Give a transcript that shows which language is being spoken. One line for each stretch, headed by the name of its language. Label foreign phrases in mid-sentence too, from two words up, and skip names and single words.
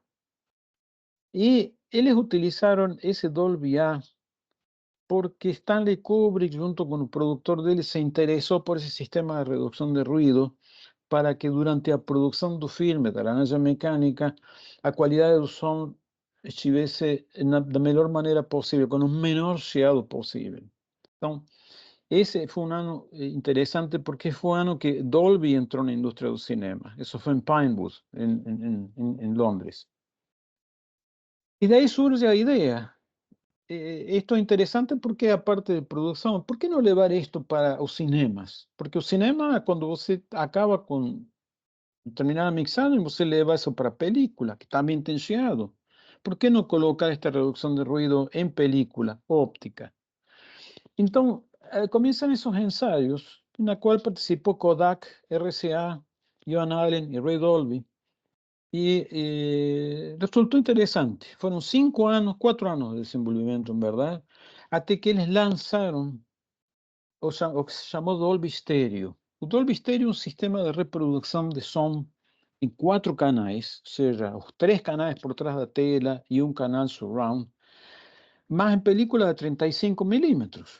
Portuguese: E eles utilizaram esse Dolby A porque Stanley Kubrick, junto com o produtor dele, se interessou por esse sistema de redução de ruído para que durante a produção do filme, da Laranja Mecânica, a qualidade do som estivesse da melhor maneira possível, com o menor chiado possível. Então, esse foi um ano interessante porque foi um ano que Dolby entrou na indústria do cinema. Isso foi em Pinewood, em Londres. E daí surge a ideia.
Spanish: Esto es interesante porque aparte de producción, ¿por qué no levar esto para los cinemas?
Portuguese: Porque o cinema, cuando você acaba con terminar a mixagem, você leva isso para película, que también tem chiado.
Spanish: ¿Por qué no colocar esta reducción de ruido en película óptica? Então, comienzan esos ensayos, en la cual participó Kodak, RCA, Joan Allen y Ray Dolby.
Portuguese: E resultou interessante. Foram 5 anos, 4 anos de desenvolvimento, em verdade, até que eles lançaram o que se chamou Dolby Stereo. O Dolby Stereo é um sistema de reprodução de som em 4 canais, ou seja, os 3 canais por trás da tela e um canal surround, mas em película de 35 milímetros.